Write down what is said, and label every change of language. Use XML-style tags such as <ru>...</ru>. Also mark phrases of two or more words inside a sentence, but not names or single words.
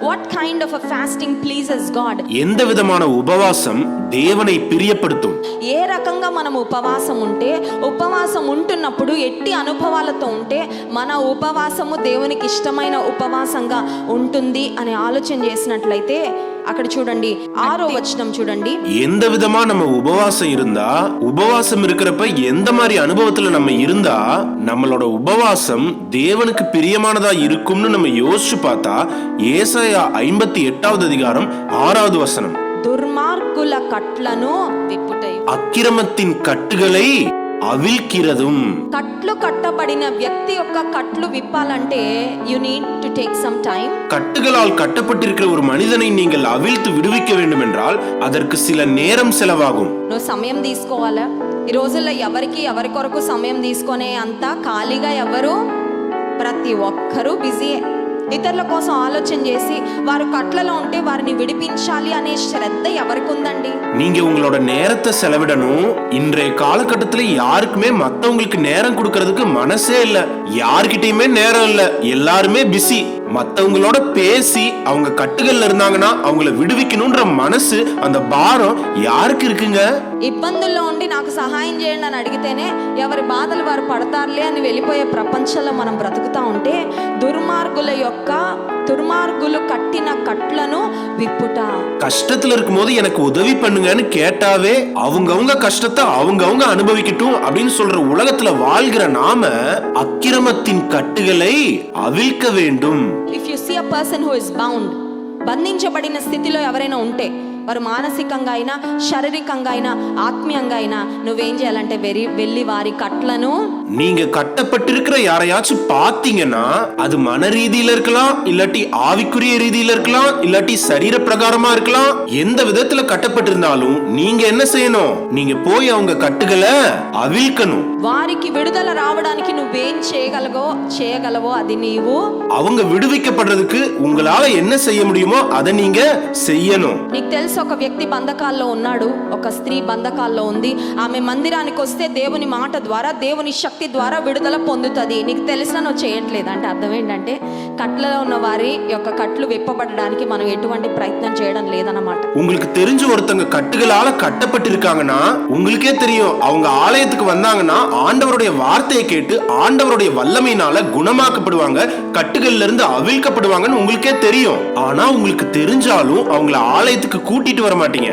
<en>What kind of a fasting pleases God?</en> <ta>எந்த விதமான உபவாசம் தேவனை பிரியப்படுத்தும்?</ta> <te>ఏ రకంగా మనం ఉపవాసం ఉంటే, ఉపవాసం ఉంటున్నప్పుడు ఎట్టి అనుభవాలతో ఉంటే మన ఉపవాసము దేవునికి ఇష్టమైన ఉపవాసంగా ఉంటుంది అని ఆలోచన చేసినట్లయితే అక్కడ చూడండి 6వ వచనం చూడండి.</te> <ta>எந்த விதமா நம்ம உபவாசம் இருந்தா, உபவாசம் இருக்கிறப்ப எந்த மாதிரி அனுபவத்துல நம்ம இருந்தா நம்மளோட உபவாசம் தேவனுக்கு பிரியமானதா இருக்கும்னு நம்ம யோசிச்சு பார்த்தா ஏசாயா 58வது அதிகாரம் 6வது வசனம்.</ta> <te>దుర్మార్గుల కట్లను విప్పుటయు,</te> <ta>அக்கிரமத்தின் கட்டுகளை అవిల్కిరதும்.</ta> <te>కట్లు కట్టబడిన వ్యక్తి యొక్క కట్లు విప్పాలంటే</te> <en>you need to take some time.</en> <ta>கட்டுகளால் கட்டப்பட்டிருக்கிற ஒரு மனிதனை நீங்கள் அவிழ்த்து விடுவிக்க வேண்டும் என்றால் அதற்கு சில நேரம் செலவாகும்.</ta> <te>నువ్వు సమయం తీసుకోవాలా? ఈ రోజుల్లో ఎవరి కొరకు సమయం తీసుకునే అంత ఖాళీగా ఎవరు? ప్రతి ఒక్కరూ బిజీయే. ఇతరుల కోసం ఆలోచన చేసి వారు కట్లలో ఉంటే వారిని విడిపించాలి అనే శ్రద్ధ ఎవరికి ఉందండి?</te> <ta>நீங்க உங்களோட நேரத்தை செலவிடணும். இன்றைய காலகட்டத்துல யாருக்குமே மத்தவங்களுக்கு நேரம் கொடுக்கறதுக்கு மனசே இல்ல. யார்கிட்டயுமே நேரம் இல்ல. எல்லாருமே பிஸி. மத்தவங்களோட பேசி அவங்க கட்டுகள்ல இருந்தாங்கன்னா அவங்கள விடுவிக்கணும்ன்ற மனசு, அந்த பாரம் யாருக்கு இருக்குங்க?</ta> <te>ఇబ్బందుల్లో ఉండి నాకు సహాయం చేయండి అని అడిగితేనే ఎవరి బాధలు వారు పడతారులే అని వెళ్ళిపోయే ప్రపంచంలో మనం బ్రతుకుతా ఉంటే దుర్మార్గులు కట్టిన కట్లను విప్పుట.</te> <ta>கஷ்டத்துல இருக்கும்போது எனக்கு உதவி பண்ணுங்கன்னு கேட்டாவே அவங்கவங்க கஷ்டத்தை அவங்கவங்க அனுபவிக்கட்டும் அப்படின்னு சொல்ற உலகத்துல வாழ்கிற நாம அக்கிரமத்தின் கட்டுகளை அவிழ்க்க வேண்டும்.</ta> <en>If you see a person who is bound,</en> <te>బంధించబడిన స్థితిలో ఎవరైనా ఉంటే వారు మానసికంగా అయినా శారీరకంగా అయినా ఆత్మీయంగా అయినా నువ్వేం చేయాలంటే వెళ్ళి వారి కట్లను,</te> <ta>நீங்க கட்டப்பட்டிருக்கிற யாரையாச்சும் பாத்தீங்கன்னா அது மன ரீதியில இருக்கலாம், இல்லாட்டி ஆவிக்குரிய ரீதியில இருக்கலாம், இல்லாட்டி சரீர பிரகாரமா இருக்கலாம். எந்த விதத்துல கட்டப்பட்டிருந்தாலும் நீங்க என்ன செய்யணும்? நீங்க போய் அவங்க கட்டுகளை அவிழ்க்கணும்.</ta> <te>వారికి విడుదల రావడానికి నువ్వేం చేయగలవో అది నీవు.</te> <ta>அவங்க விடுவிக்கப்படுறதுக்கு உங்களால என்ன செய்ய முடியுமோ அதை நீங்க செய்யணும்.</ta> <te>నీకు తెలుసు ఒక వ్యక్తి బంధకాల్లో ఉన్నాడు, ఒక స్త్రీ బంధకాల్లో ఉంది. ఆమె మందిరానికి వస్తే దేవుని మాట ద్వారా, దేవుని శక్తి ద్వారా విడుదల పొందుతుంది. నీకు తెలిసినా నువ్వు చేయట్లేదు అంటే అర్థం ఏంటంటే కట్లలో ఉన్న వారి యొక్క కట్లు విప్పబడడానికి మనం ఎటువంటి ప్రయత్నం చేయడం లేదన్నమాట.</te> <ta>உங்களுக்கு தெரிஞ்ச ஒருத்தங்க கட்டுகளால கட்டப்பட்டிருக்காங்கன்னா உங்களுக்கே தெரியும், அவங்க ஆலயத்துக்கு வந்தாங்கன்னா ஆண்டவருடைய வார்த்தையை கேட்டு ஆண்டவருடைய வல்லமையினால குணமாக்கப்படுவாங்க, கட்டுகள்ல இருந்து அவிழ்க்கப்படுவாங்கன்னு உங்களுக்கே தெரியும். ஆனா உங்களுக்கு தெரிஞ்சாலும் அவங்கள ஆலயத்துக்கு கூட்டிட்டு வர மாட்டீங்க.</ta>